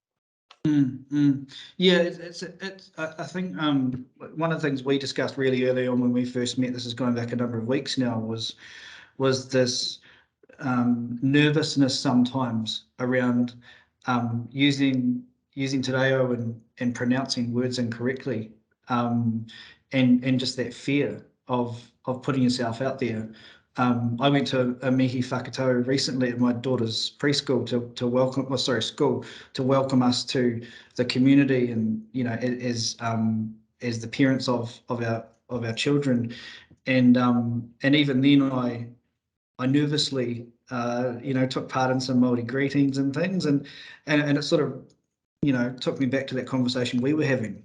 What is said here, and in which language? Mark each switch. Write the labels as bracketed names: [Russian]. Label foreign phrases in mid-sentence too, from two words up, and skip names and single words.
[English] Yeah, I think one of the things we discussed really early on when we first met, this is going back a number of weeks now, was this nervousness sometimes around using [Māori] Te Ao [English] and pronouncing words incorrectly, and just that fear of putting yourself out there. I went to a [Māori] mihi whakatau [English] recently at my daughter's preschool to welcome, well, sorry, school, to welcome us to the community, and you know, as the parents of our children, and even then I nervously, you know, took part in some Māori greetings and things, and it sort of, you know, took me back to that conversation we were having.